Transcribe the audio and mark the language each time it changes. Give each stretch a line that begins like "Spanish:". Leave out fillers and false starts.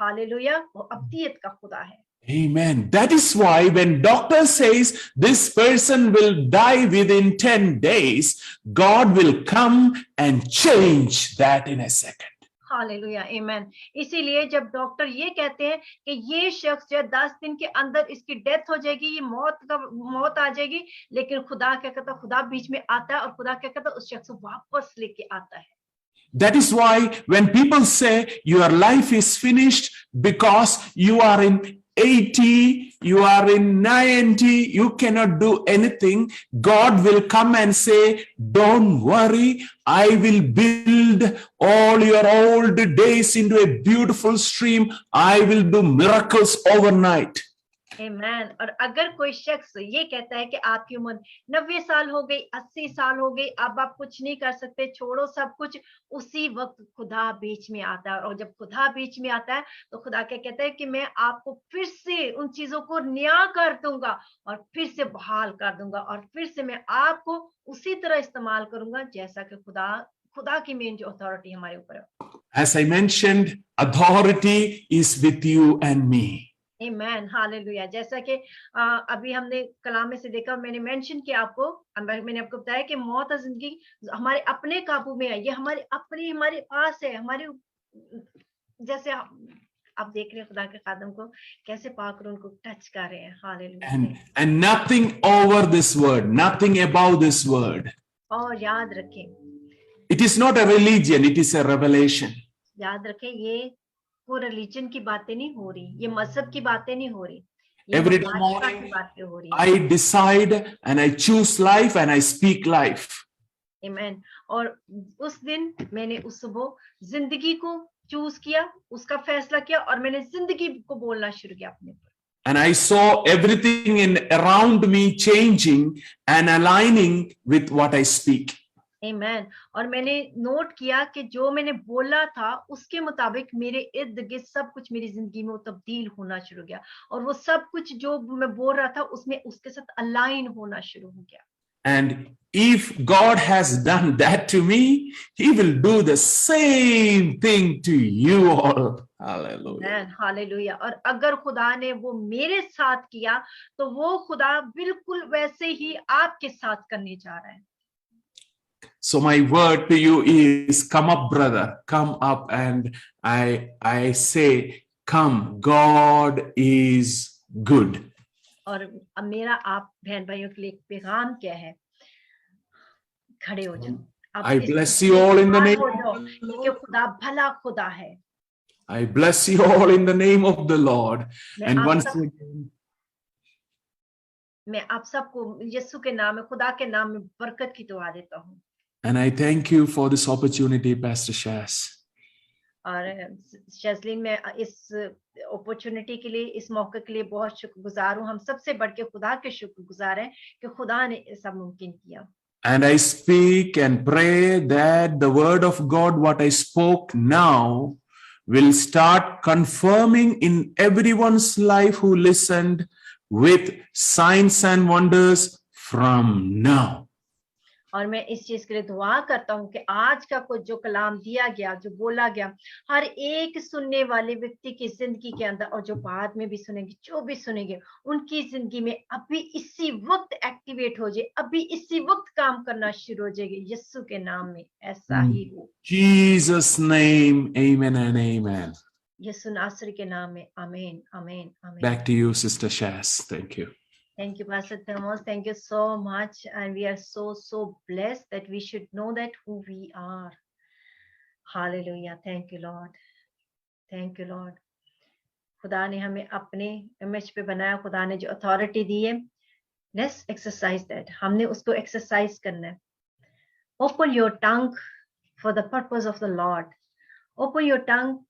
Hindi: Hallelujah, वो अब्दियत का खुदा है।
English: Amen. That is why when doctor says this person will die within 10 days, God will come and change that in a second.
Hindi: Hallelujah, आमेन। इसीलिए जब doctor ये कहते हैं कि ये शख्स जो है 10 दिन के अंदर इसकी डेथ हो जाएगी, ये मौत आ जाएगी, लेकिन खुदा क्या कहता है, खुदा बीच में आता है और खुदा क्या कहता है, उस शख्स को वापस लेके आता है।
English: That is why when people say your life is finished because you are in 80, you are in 90, you cannot do anything, God will come and say, don't worry, I will build all your old days into a beautiful stream. I will do miracles overnight.
Hindi: आमेन। और अगर कोई शख्स ये कहता है कि आपकी उम्र 90 साल हो गई, 80 साल हो गई, अब आप कुछ नहीं कर सकते, छोड़ो सब कुछ, उसी वक्त खुदा बीच में आता है। और जब खुदा बीच में आता है, तो खुदा क्या कहता है कि मैं आपको फिर से उन चीजों को नया कर दूंगा और फिर से बहाल कर दूंगा, और फिर से मैं आपको उसी तरह इस्तेमाल करूंगा जैसा कि खुदा की मेन जो अथॉरिटी हमारे ऊपर है।
English: As I mentioned, authority is with you and me.
Hindi: Amen, hallelujah. जैसा कि अभी हमने कलाम में से देखा, मैंने मेंशन किया आपको, मैंने आपको बताया कि मौत और जिंदगी हमारे अपने काबू में है, ये हमारे पास है, हमारे जैसे आप देख रहे हैं खुदा के खादम को कैसे पाक रूह उनको टच कर रहे हैं। Hallelujah.
English: And nothing over this word, nothing above this word.
Hindi: और याद रखें,
English: It is not a religion, it is a revelation.
Hindi: याद रखें, ये कोई रिलीजन की बातें नहीं हो रही, ये मजहब की बातें नहीं हो रही,
English: Every day morning, I decide and I choose life and I speak life.
Hindi: आमेन। और उस दिन मैंने उस सुबह जिंदगी को चूज किया, उसका फैसला किया, और मैंने जिंदगी को बोलना शुरू किया अपने ऊपर।
English: And I saw everything in around me changing and aligning with what I speak.
Hindi: आमेन। और मैंने नोट किया कि जो मैंने बोला था उसके मुताबिक मेरे इर्द गिर्द सब कुछ मेरी जिंदगी में तब्दील होना शुरू हो गया, और वो सब कुछ जो मैं बोल रहा था उसमें उसके साथ अलाइन होना शुरू हो गया।
English: And if God has done that to me, he will do the same thing to you all. Hallelujah.
Hindi: Hallelujah. और अगर खुदा ने वो मेरे साथ किया, तो वो खुदा बिल्कुल वैसे ही आपके साथ करने जा रहा है।
English: So my word to you is, come up, brother, come up. And I say, come, God is good.
Hindi: और अब मेरा आप बहन भाइयों के लिए पैगाम क्या है? खड़े हो जाओ।
English: I bless you all in the name of
Hindi: क्योंकि खुदा भला खुदा है।
English: I bless you all in the name of the Lord. And once again,
Hindi: मैं आप सबको यीशु के नाम में, खुदा के नाम में बरकत की दुआ देता हूँ।
English: And I thank you for this opportunity, Pastor Shaz.
Hindi: और शazlin, मैं इस अपॉर्चुनिटी के लिए, इस मौके के लिए बहुत शुक्रगुजार हूँ। हम सबसे बढ़ के खुदा के शुक्रगुजार हैं कि खुदा ने सब मुमकिन किया।
English: And I speak and pray that the word of God, what I spoke now, will start confirming in everyone's life who listened with signs and wonders from now.
Hindi: और मैं इस चीज के लिए दुआ करता हूँ कि आज का कुछ जो कलाम दिया गया, जो बोला गया, हर एक सुनने वाले व्यक्ति की जिंदगी के अंदर, और जो बाद में भी सुनेंगे, जो भी सुनेंगे, उनकी जिंदगी में अभी इसी वक्त एक्टिवेट हो जाए, अभी इसी वक्त काम करना शुरू हो जाएगी। यीशु के नाम में ऐसा ही हो।
English: Jesus name, amen and amen.
Hindi: यीशु नासरी के नाम में आमीन, आमीन, आमीन।
English: Back to you, Sister Shaz. Thank you. Thank you, Pastor Thomas. Thank you so much. And we are so blessed that we should know that who we are. Hallelujah. Thank you, Lord. Thank you, Lord.
Hindi: खुदा ने हमें अपने image पे बनाया, खुदा ने जो authority दी है,
English: Let's exercise that.
Hindi: हमने उसको एक्सरसाइज करना है।
English: Open your tongue for the purpose of the Lord. Open your tongue.